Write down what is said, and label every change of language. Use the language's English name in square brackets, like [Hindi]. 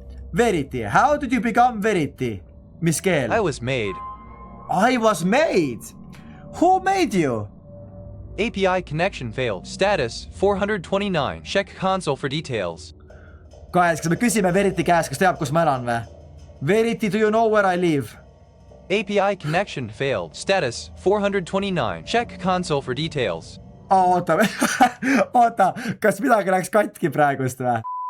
[English] Verity, how did you become Verity? [Estonian] Mis keel? [English] I was made. I was made. Who made you? API connection failed. Status 429. Check console for details. [Estonian] Guys, kas me küsime Verity käest, kas teab, kus ma elan või? [English] Verity, do you know where I live? API connection failed. Status 429. Check console for details. [Estonian] Oota, oota, kas midagi läks katki praegust või?